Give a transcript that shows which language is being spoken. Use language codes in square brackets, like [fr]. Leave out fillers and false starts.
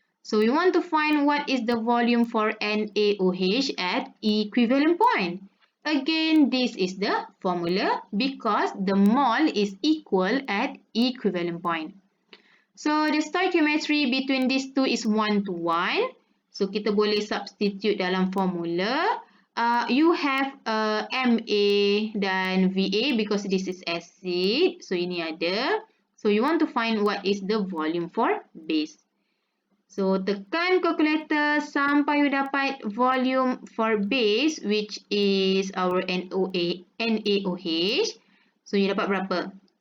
[en] So we want to find what is the volume for NaOH at equivalent point. Again, this is the formula because the mole is equal at equivalent point. So the stoichiometry between these two is 1 to 1. [ms] So kita boleh substitute dalam formula. [en] You have MA dan VA because this is acid. So [ms] ini ada. [en] So you want to find what is the volume for base. So tekan calculator sampai you dapat volume for base which is our NaOH. So you dapat berapa?